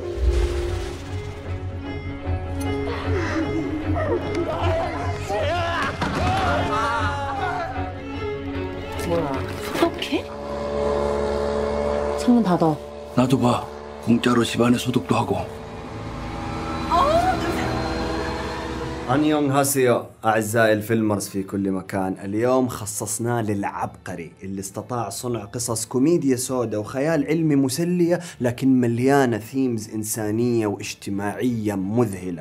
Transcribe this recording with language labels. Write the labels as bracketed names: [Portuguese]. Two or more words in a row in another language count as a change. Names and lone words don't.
[Korean] 뭐야, 소독해? 창문 닫아. 나도 봐. 공짜로 집안에 소독도 하고. [Arabic] 안녕하세요 أعزائي الفيلمرز في كل مكان. اليوم خصصناه للعبقري اللي استطاع صنع قصص كوميديا سوداء وخيال علمي مسلية لكن مليانة ثيمز إنسانية واجتماعية مذهلة.